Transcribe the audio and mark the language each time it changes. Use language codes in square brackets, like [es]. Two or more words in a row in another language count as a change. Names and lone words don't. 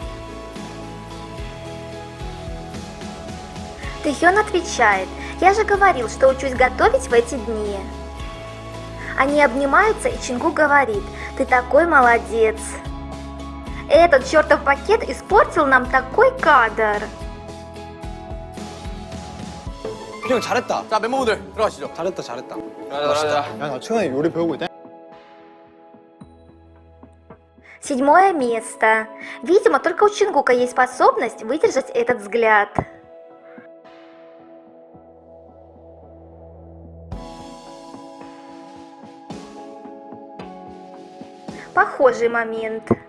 [ru] Тэхён отвечает: «Я же говорил, что учусь готовить в эти дни». Они обнимаются, и Чингук говорит: «Ты такой молодец». Этот чертов пакет испортил нам такой кадр. [ko] 형 잘했다. 자, 멤버분들 들어가시죠. 잘했다. 잘했다. 가자. 야, 나 최근에 요리 배우고 있다. [ru] Седьмое место. Видимо, только у Чингука есть способность выдержать этот взгляд. Похожий момент.